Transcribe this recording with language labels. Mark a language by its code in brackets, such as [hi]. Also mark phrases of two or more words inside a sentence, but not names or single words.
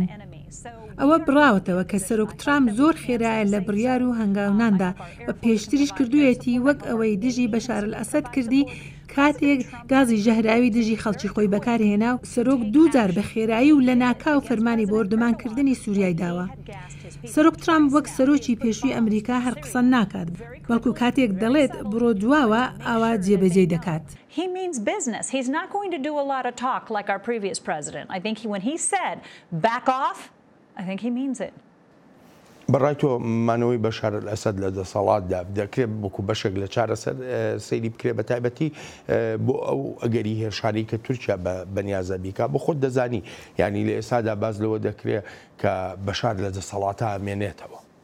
[ckb] ئەوە بڕاوەتەوە کە سەرۆک ترامپ زۆر خێرایە لە بڕیار و هەنگاوناندا و پێشتریش کردوویەتی وەک ئەوەی دژی بەشار ئەسەد کردی کاتێک گازی ژەهراوی دژی خەڵکی خۆی بەکارهێنا و سەرۆک دووجار بە خێرایی و لە ناکاو فەرمانی بۆردەمانکردنی سووریای داوە. سەرۆک ترامپ وەک سەرۆکی پێشووی ئەمریکا هەر قسە ناکات، بەڵکو کاتێک دەڵێت بڕۆ دواوە ئاوا جێبەجێ دەکات. [en] He means business. He's not going to do a lot of talk like our previous president. I think when he said back off, I think he means it. [ckb] بەڕای تۆ مانەوەی بەشار ئەسەد لە دەسەڵاتدا دەکرێت بۆکو بەشێک لە چارەسەر سەیری بکرێت بە تایبەتی بۆ ئەو ئەگەری هێرشانی کە تورکیا بەنیازە بیکا بۆ خۆت دەزانی، یعنی لە ئێستادا باز لەوە دەکرێت کە بەشار لە دەسەڵاتە ئامێنێتەوە.